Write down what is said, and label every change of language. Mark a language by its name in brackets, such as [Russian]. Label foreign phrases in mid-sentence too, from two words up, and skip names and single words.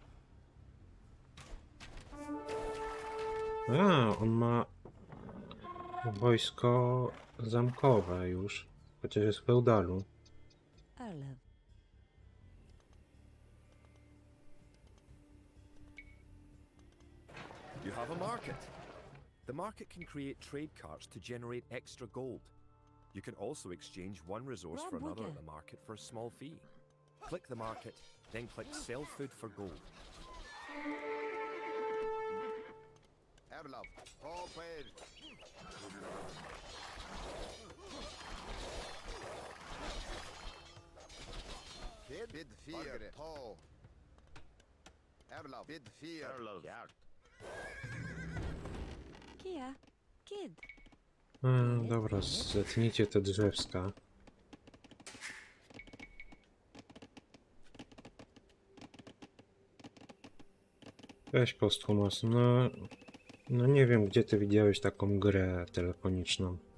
[Polish] On ma Wojsko zamkowe już, chociaż jest w feudalu. Arlev. [English] You have a market. The market can create trade carts to generate extra gold. You can also exchange one resource for another at the market for a small fee. Click the market, then click sell food for gold. Erlav. Hopper. Kid. Bid fear. To. Erlav. Bid fear. Erlov. Jakt. Kia. Kid. [Polish] Dobra, zetnijcie te drzewska. Weź Posthumos, no nie wiem, gdzie ty widziałeś taką grę telefoniczną.